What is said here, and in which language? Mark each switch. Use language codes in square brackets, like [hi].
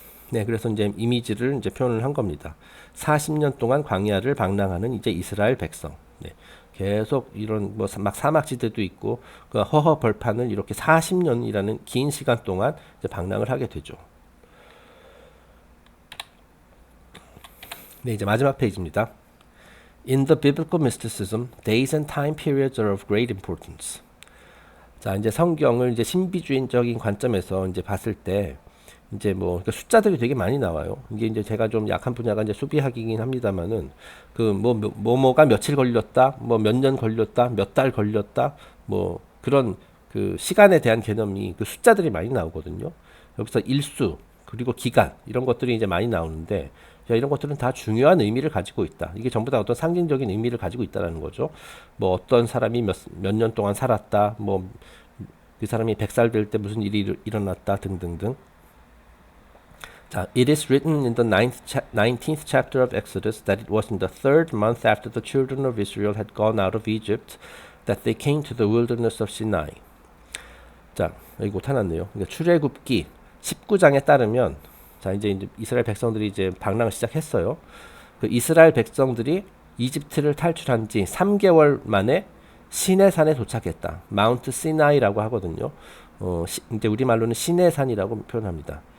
[ko] 네, 그래서 이제 이미지를 이제 표현을 한 겁니다. 40년 동안 광야를 방랑하는 이제 이스라엘 백성. 네. 계속 이런 막 사막지대도 있고 그 허허 벌판을 이렇게 40년이라는 긴 시간 동안 이제 방랑을 하게 되죠. 네, 이제 마지막 페이지입니다. [en] In the biblical mysticism, days and time periods are of great importance. [ko] 자, 이제 성경을 이제 신비주의적인 관점에서 이제 봤을 때 이제 그러니까 숫자들이 되게 많이 나와요. 이게 이제 제가 좀 약한 분야가 이제 수비학이긴 합니다만은 뭐가 며칠 걸렸다, 몇 년 걸렸다, 몇 달 걸렸다, 그런 그 시간에 대한 개념이 그 숫자들이 많이 나오거든요. 여기서 일수 그리고 기간 이런 것들이 이제 많이 나오는데 이런 것들은 다 중요한 의미를 가지고 있다. 이게 전부 다 어떤 상징적인 의미를 가지고 있다라는 거죠. 어떤 사람이 몇 년 동안 살았다, 그 사람이 100살 될 때 무슨 일이 일어났다 등등등. [en] 자, it is written in the 19th chapter of Exodus that it was in the third month after the children of Israel had gone out of Egypt that they came to the wilderness of Sinai. [ko] 자, 여기 못하놨네요. 그러니까 출애굽기 19장에 따르면 자, 이제 이스라엘 백성들이 이제 방랑을 시작했어요. 그 이스라엘 백성들이 이집트를 탈출한 지 3개월 만에 시내산에 도착했다. 마운트 시나이라고 하거든요. 이제 우리말로는 시내산이라고 표현합니다.